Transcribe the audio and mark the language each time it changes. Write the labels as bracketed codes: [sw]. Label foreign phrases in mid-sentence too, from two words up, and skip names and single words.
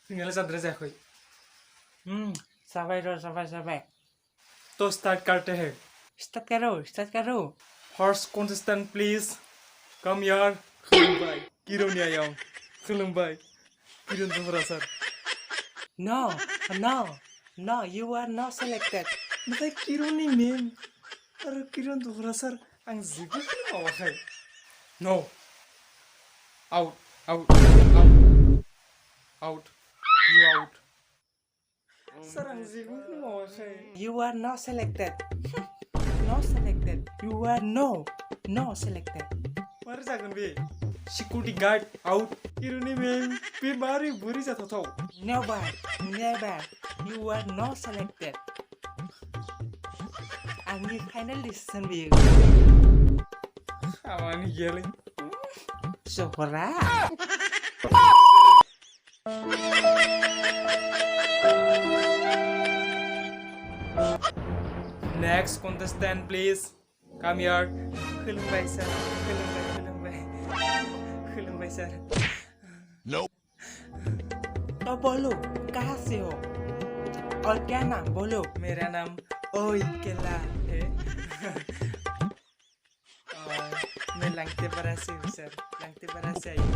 [brx] मैंने चंद्र जाखोई साबाय [hi] तो स्टार्ट करते हैं स्टार्ट करो [en] first contestant please come here [brx] खुलुमबाय किर'नि आयाव खुलुमबाय किर'न जहरा सर [en] no you are not selected [brx] नाथाय किर'नि मेम आरो किर'न जहरा सर आं जेबो मावाखै [en] no out you out [brx] सर आं जेबो मावाखै [en] you are not selected not selected you are no selected [brx] मारै जागोन बे सिकिउरिटि गार्ड आउट किर'नि मेम बे मारै बोरै जाथावथाव [en] never you are not selected [brx] आंनि फाइनाल डिसिजन बेयो खामानि गैयालै जहरा [en] next contestant please come here [brx] खुलुमबाय सर खुलुमबाय [hi] सर तो बोलो कहाँ से हो और क्या नाम बोलो मेरा नाम ओई केला है और मैं लंगतेपारा से हूँ सर लंगतेपारा से आई